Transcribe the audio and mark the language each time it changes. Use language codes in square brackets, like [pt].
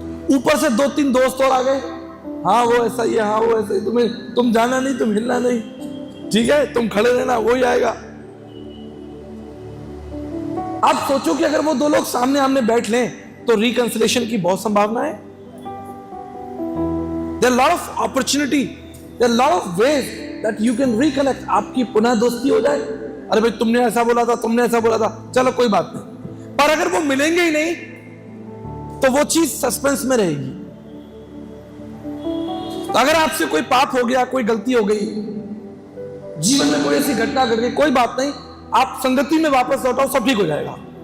[hi] ऊपर से दो तीन दोस्त और आ गए, हाँ वो ऐसा ही है, हाँ वो ऐसा ही, तुम जाना नहीं, तुम हिलना नहीं, ठीक है, तुम खड़े रहना, वो ही आएगा। आप सोचो कि अगर वो दो लोग सामने आमने बैठ लें तो रिकंसिलिएशन की बहुत संभावना है। [en] There are lot of opportunity, there are lot of ways that you can reconnect। [hi] आपकी पुनः दोस्ती हो जाए। अरे भाई तुमने ऐसा बोला था, तुमने ऐसा बोला था, चलो कोई बात नहीं। पर अगर वो मिलेंगे ही नहीं तो वो चीज सस्पेंस में रहेगी। तो अगर आपसे कोई पाप हो गया, कोई गलती हो गई, जीवन में कोई ऐसी घटना घट गई, कोई बात नहीं, आप संगति में वापस लौटाओ, सब ठीक हो जाएगा।